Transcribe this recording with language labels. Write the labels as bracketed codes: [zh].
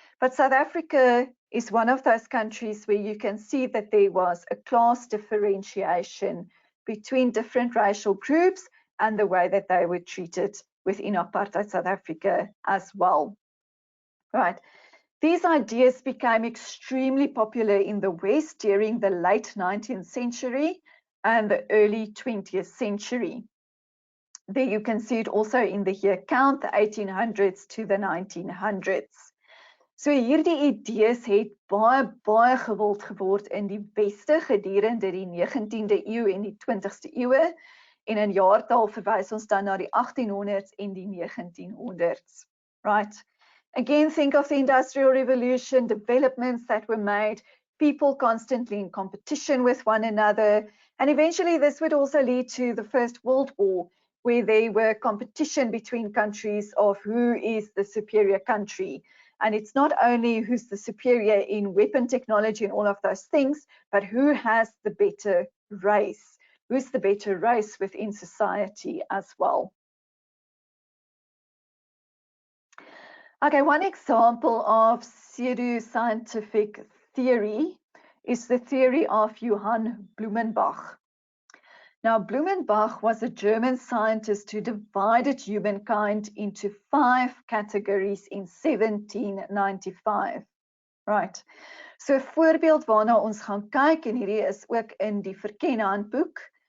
[en] But South Africa is one of those countries where you can see that there was a class differentiation between different racial groups and the way that they were treated within apartheid South Africa as well. Right. These ideas became extremely popular in the West during the late 19th century and the early 20th century. There you can see it also in the year count, the 1800s to the 1900s. [af] So hierdie idees het baie gewild geword in die Weste gedurende die 19de eeu en die 20ste eeue. En in jaartal verwys ons dan na die 1800s en die 1900s. [en] Right. Again, think of the Industrial Revolution, developments that were made, people constantly in competition with one another, and eventually this would also lead to the First World War, where there were competition between countries of who is the superior country. And it's not only who's the superior in weapon technology and all of those things, but who has the better race, who's the better race within society as well. Okay, one example of pseudoscientific theory is the theory of Johann Blumenbach. Now, Blumenbach was a German scientist who divided humankind into 5 categories in 1795. Right. [af] So 'n voorbeeld waarna ons gaan kyk, en hierdie is ook in die verkenhandboek.